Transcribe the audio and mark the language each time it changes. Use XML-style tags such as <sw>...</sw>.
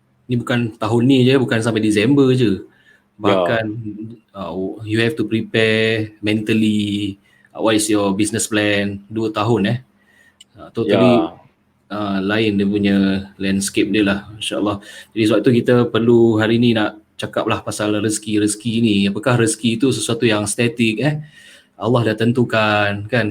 <ms>Ni bukan tahun ni je, bukan sampai Disember je.</ms> <en>Bahkan you have to prepare mentally. What is your business plan?</en> <ms>2 tahun totally lain dia punya landscape dia lah, insyaAllah. Jadi sebab tu kita perlu hari ni nak cakap lah pasal rezeki ni. Apakah rezeki itu sesuatu yang statik Allah dah tentukan kan.</ms>